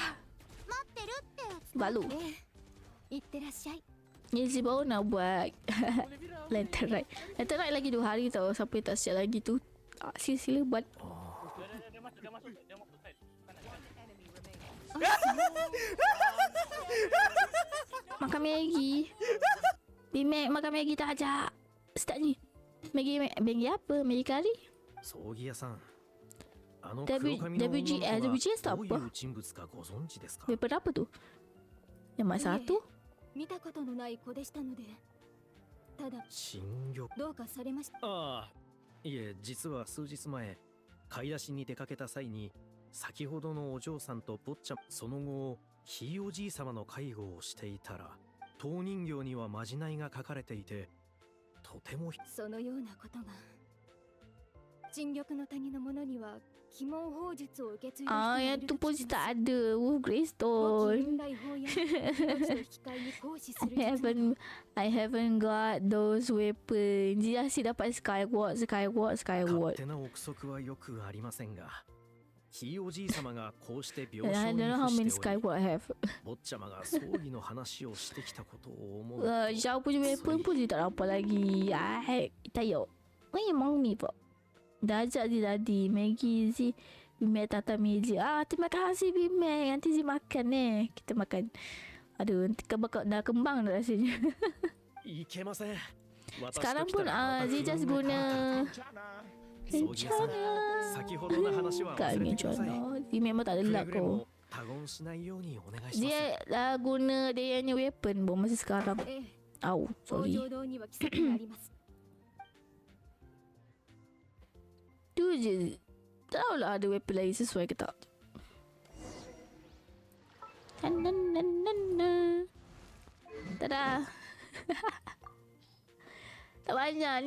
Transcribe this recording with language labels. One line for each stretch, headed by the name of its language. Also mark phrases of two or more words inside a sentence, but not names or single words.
Japanese: Wah, 待ってるって。
Malay: balu.
Japanese: 行ってらっしゃい。
Malay: Ni Z baru nak buat Lantern Ride. Lantern Ride lagi 2 hari tau. Siapa yang tak siap lagi tu, sila buat. Makan Maggi. Bimek makan Maggi tak ajak. Start ni. Maggi apa? Maggi kari?
Japanese: 葬儀屋さん、あの WGS とどうい
Malay: apa?
Japanese: う人物かご存知ですか？
Malay: Weapon apa tu? Yang mak satu?
Japanese: 見たことのない子でしたので、ただ新玉。どうかされました。ああ、いえ、実は数日前買い出しに出かけた際に先ほどのお嬢さんと坊ちゃん、その後ひいおじい様の介護をしていたら陶人形にはまじないが書かれていて、とてもそのようなことが。沈玉の谷の者には鬼門法術を受け継いだ人がい
Malay: yang
Japanese: る
Malay: tu
Japanese: と
Malay: pun
Japanese: 聞き
Malay: tak
Japanese: ます。
Malay: ada. Greystone.
Japanese: 遠来法や命の引き換えに行使する術など
English: I haven't got those weapons.
Malay: Dia asyik dapat Skyward.
Japanese: 勝手な憶測はよくありませんが、ひいおじい様がこうして病
English: I
Japanese: 床に
English: don't know how
Japanese: 伏
English: many
Japanese: しており、
English: Skyward I have.
Japanese: 坊ちゃまが葬儀の話をしてきたことを思うと、
Malay: Jauh punya weapon pun dia tak dapat lagi. Tak yuk. Memang ni pak. Dah ajak dia tadi. Maggi si Bimek tata meja. Terima kasih Bimek. Nanti si makan kita makan. Aduh, nanti dah kembang dah rasanya.
Japanese: いけません。
Malay: Sekarang pun Zee just guna
Japanese: 葬儀屋さん、先ほどの話は忘れてください。
Malay: Dia memang tak ada
Japanese: くれ
Malay: luck
Japanese: ぐれ
Malay: kau.
Japanese: も他言しないようにお願いします。
Malay: Dia guna dia punya weapon pun masa sekarang.
Japanese: ええ、 Au, 北
Malay: sorry.
Japanese: 条堂には規則があります。
Malay: Tu je. Tak tahulah ada weapon lain sesuai ke tak. Tada. Tak banyak.